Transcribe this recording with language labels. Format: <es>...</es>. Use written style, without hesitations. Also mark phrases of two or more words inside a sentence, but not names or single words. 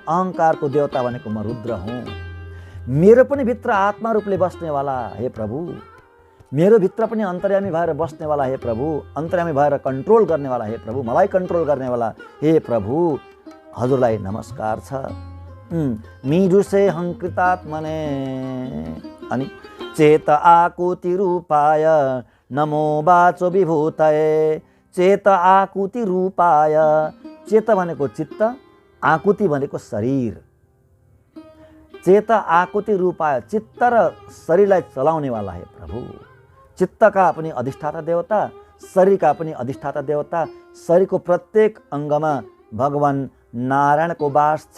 <ne>अहङ्कारको देवता भनेको म रुद्र हुँ। मेरो पनि भित्र आत्मा रूपले बस्नेवाला हे प्रभु, मेरो भित्र पनि अन्तर्यामी भएर बस्नेवाला हे प्रभु, अन्तर्यामी भएर कन्ट्रोल गर्नेवाला हे प्रभु, मलाई कन्ट्रोल गर्नेवाला हे प्रभु हजुरलाई नमस्कार छ।</ne> <sa>मिडुसे अहङ्कृतात्मने। अनि चेत आकुति रूपाय नमो वाचो विभूतये। चेत आकुति रूपाय,</sa> <ne>चेत भनेको चित्त, आकुति भनेको शरीर।</ne> <sa>चेत आकुति रूपाय,</sa> <ne>चित्त र शरीरलाई चलाउनेवाला हे प्रभु। चित्तका पनि अधिष्ठाता देवता, शरीरका पनि अधिष्ठाता देवता। शरीरको प्रत्येक अङ्गमा भगवान् नारायणको वास छ।</ne>